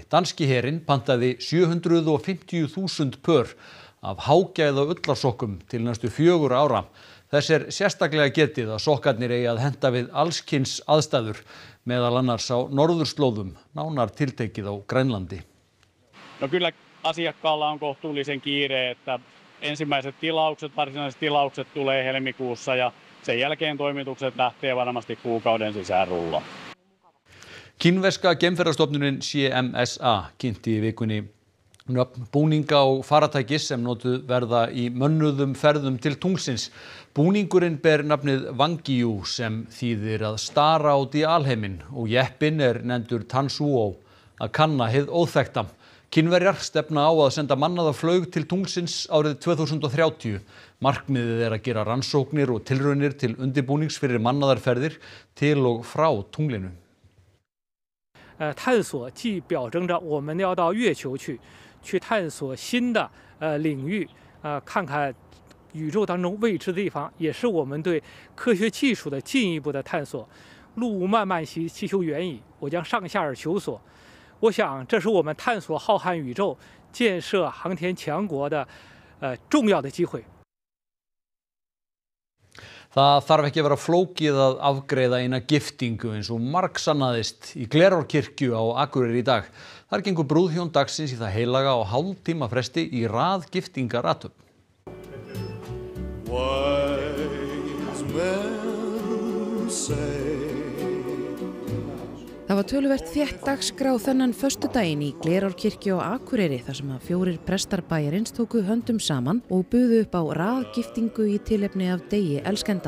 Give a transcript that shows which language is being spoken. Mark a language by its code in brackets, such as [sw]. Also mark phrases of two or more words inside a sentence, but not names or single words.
[is] Danski herinn pantaði 750.000 pör af hágæða ullarsokkum til næstu 4 ára. Þess sérstaklega getið að sokkarnir eigi að henta við allskyns aðstæður, meðal annars á norðurslóðum, nánar tiltekið á Grænlandi. [fi] No kyllä asiakkaalla on kohtuullisen kiire, että ensimmäiset varsinaiset tilaukset tulee helmikuussa ja sen jälkeen toimitukset lähtee varmasti kuukauden sisään rullaan. [is] Kínverska geimferðastofnunin CMSA kynnti í vikunni nöfn búninga og faratækis sem notuð verða í mönnuðum ferðum til tunglsins. Búningurinn ber nafnið Wangyu sem þýðir að stara út í alheiminn og jeppinn nefndur Tansuo, að kanna hið óþekkta. Kínverjar stefna á að senda mannaða flaug til tunglsins árið 2030. Markmiðið að gera rannsóknir og tilraunir til undirbúnings fyrir mannaðar ferðir til og frá tunglinu. [zh] 探索既表征着我们要到月球去探索新的领域，看看宇宙当中未知的地方，也是我们对科学技术的进一步的探索。路无漫漫其修远矣，我将上下而求索。我想，这是我们探索浩瀚宇宙、建设航天强国的重要的机会。 [is] Það þarf ekki að vera flókið að afgreiða eina giftingu eins og margsannaðist í Glerárkirkju á Akureyri í dag. Þar gengur brúðhjón dagsins í það heilaga á hálftíma fresti í rað giftingarathöfn. Það var töluvert þétt dagskrá þennan föstudaginn í Glerárkirkju á Akureyri þar sem að 4 prestar bæjarins tóku höndum saman og buðu upp á raðgiftingu í tilefni af degi elskenda.